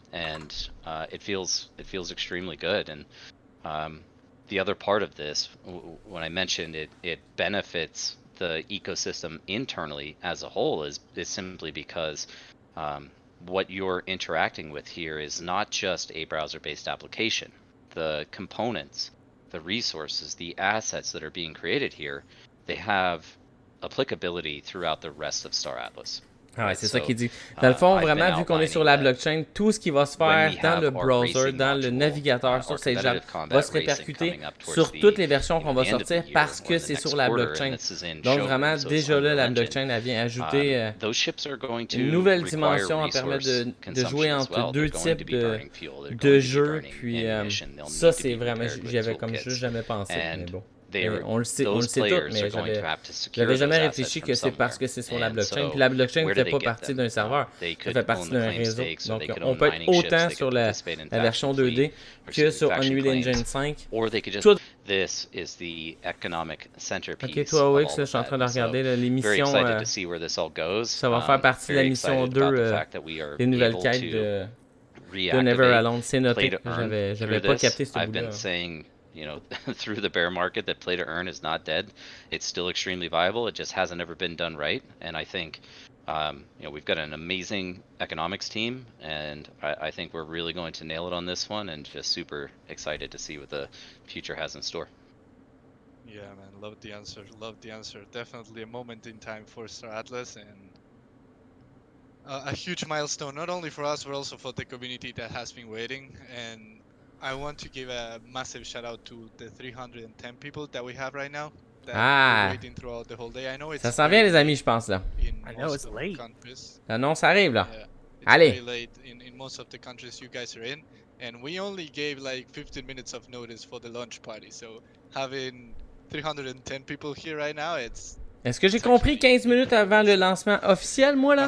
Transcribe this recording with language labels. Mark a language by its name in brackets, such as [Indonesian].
[English] And it feels extremely good. And the other part of this, when I mentioned it benefits the ecosystem internally as a whole, is simply because what you're interacting with here is not just a browser-based application. The components, the resources, the assets that are being created here, they have applicability throughout the rest of Star Atlas. [French] Ah ouais, c'est ça qu'il dit. Dans le fond, vraiment, vu qu'on est sur la blockchain, tout ce qui va se faire dans le browser, dans le navigateur, sur Sage Lab, va se répercuter sur toutes les versions qu'on va sortir parce que c'est sur la blockchain. Donc vraiment, déjà là, la blockchain, elle vient ajouter une nouvelle dimension à permettre de jouer entre deux types de jeux. Puis ça, c'est vraiment, j'y avais comme juste jamais pensé. Mais bon. On le sait tout, mais j'avais jamais réfléchi que c'est parce que c'est sur la blockchain. Puis la blockchain ne fait pas partie d'un serveur, ça fait partie d'un réseau. Donc on peut être autant sur la version 2D que sur Unreal Engine 5. [English] This is the economic centerpiece. [French] Ok, toi, Wix, je suis en train de regarder l'émission. Ça va faire partie de la mission 2, les nouvelles quêtes de Never Alone. C'est noté. J'avais pas capté ce bout-là. [English] Through the bear market, that play to earn is not dead. It's still extremely viable. It just hasn't ever been done right. And I think, we've got an amazing economics team, and I think we're really going to nail it on this one, and just super excited to see what the future has in store. Yeah, man, love the answer. Definitely a moment in time for Star Atlas, and a huge milestone, not only for us, but also for the community that has been waiting. And I want to give a massive shout out to the 310 people that we have right now that are waiting throughout the whole day. I know it's [French] ça s'en vient, les amis, je pense là. [English] I know it's late. [French] L'annonce arrive là. [English] Yeah, it's [French] Allez. [English] very late in most of the countries you guys are in, and we only gave like 15 minutes of notice for the launch party. So having 310 people here right now, [French] Est-ce que j'ai compris 15 minutes avant le lancement officiel, moi, là?